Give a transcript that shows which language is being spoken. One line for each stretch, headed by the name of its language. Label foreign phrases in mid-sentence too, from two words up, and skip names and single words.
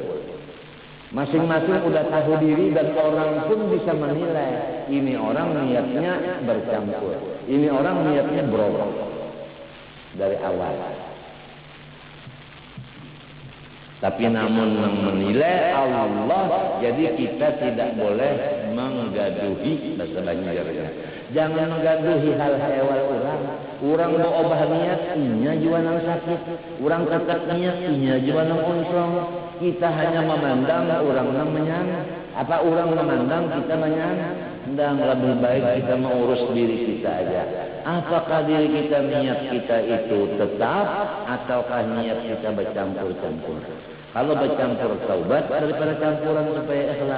Indonesian: Masing-masing udah tahu diri dan orang pun bisa menilai. Ini orang niatnya bercampur, ini orang niatnya berubah dari awal. Tapi namun yang menilai Allah, jadi kita tidak boleh menggaduhi bahasa Banjarnya.
Banjar: Jangan menggaduhi hal hewal orang. Orang mau obah niat, inya juga nang sakit. Orang ketat niat, inya juga nang unsong. Kita hanya memandang, orang nang menyang.
Indonesian: Apa orang memandang, kita menyang. Dan lebih baik kita mengurus diri kita aja. Apakah diri kita, niat kita itu tetap, ataukah niat kita bercampur-campur? Kalau bercampur taubat daripada campuran supaya ikhlas.